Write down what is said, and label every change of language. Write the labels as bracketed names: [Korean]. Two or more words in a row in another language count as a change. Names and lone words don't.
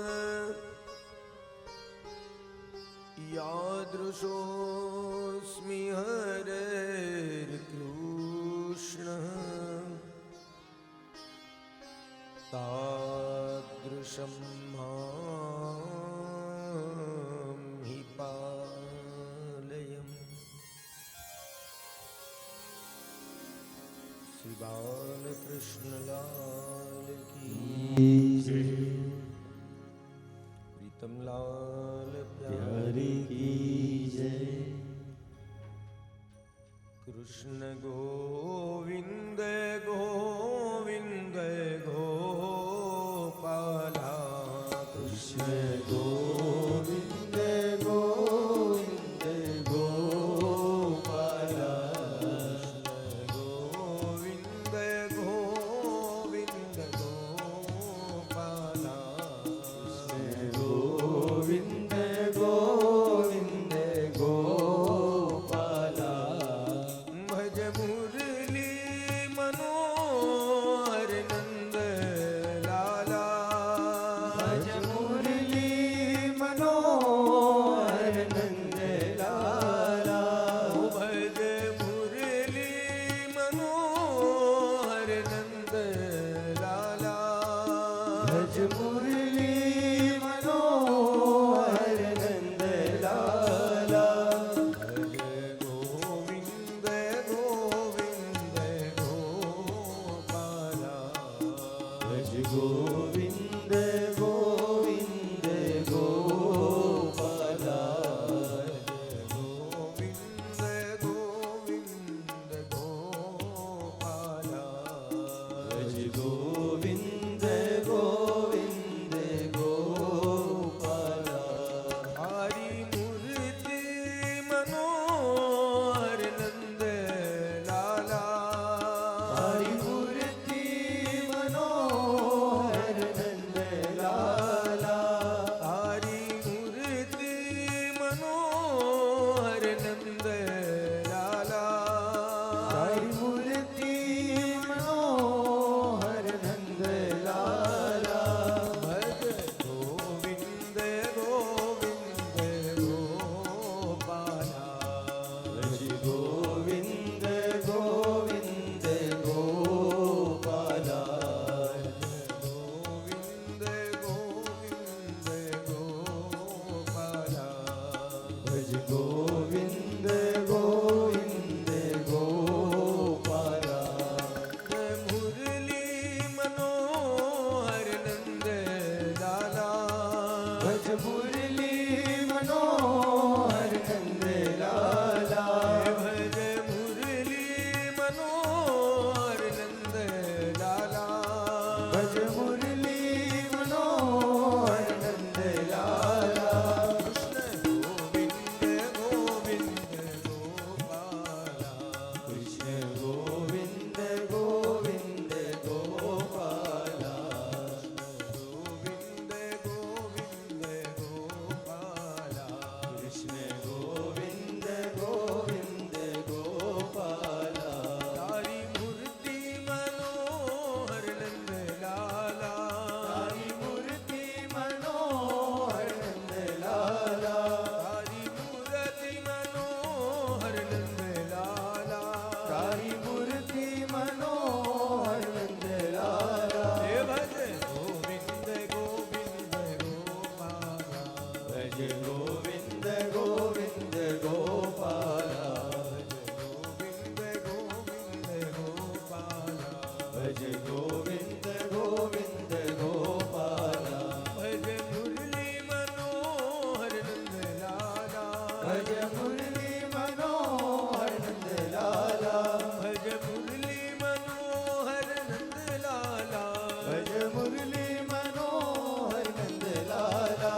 [Sanskrit] यादृशोऽस्मि हरेर्कृष्ण तादृशं मां हि पालयम् [Hindi] श्री बालकृष्ण लाल की प्रीतम लाल प्यारी की जय। कृष्ण गोविंद गोविंद गोपाला कृष्ण गोविंद गोविंद गोपाला गोविंद गोविंद गोपाला गोविंद गोविंद गोपाला भज मुरली मनोहर नंद लाला भज मुरली मनोहर नंद लाला भज मुरली मनोहर नंद लाला भज मुरली मनोहर नंद लाला भज गोविंद गोविंद गोपाला भज गोविंद गोविंद गोपाला गोविंद गोविंद गोपाला भज गोविंद गोविंद गोपाला हरि मूर्ति मनोहर नंद लाला हरि मूर्ति मनोहर नंद लाला हरि मूर्ति मनोहर नंद लाला हरि मूर्ति मनोहर नंद लाला भज गोविंद गोविंद गोपाला भज गोविंद गोविंद गोपाला गोविंद गोविंद गोपाला भज गोविंद गोविंद गोपाला मुरली मनोहर नंद लाला भज मुरली मनोहर नंद लाला भज मुरली मनोहर नंद लाला भज मुरली मनोहर नंद लाला कृष्ण गोविंद गोविंद गोपाला कृष्ण गोविंद गोविंद गोपाला कृष्ण गोविंद गोविंद गोपाला कृष्ण गोविंद गोविंद गोपाला तारी मूर्ति मनोहर नंद लाला तारी मूर्ति मनोहर नंद लाला तारी मूर्ति मनोहर नंद लाला तारी मूर्ति मनोहर नंद लाला हे भज गोविंद गोविंद गोपाला भज गोविंद गोविंद गोपाला गोविंद गोविंद गोपाला भज गोविंद गोविंद गोपाला भज मुरली मनोहर नंद लाला भज मुरली मनोहर नंद लाला भज मुरली मनोहर नंद लाला भज मुरली मनोहर नंद लाला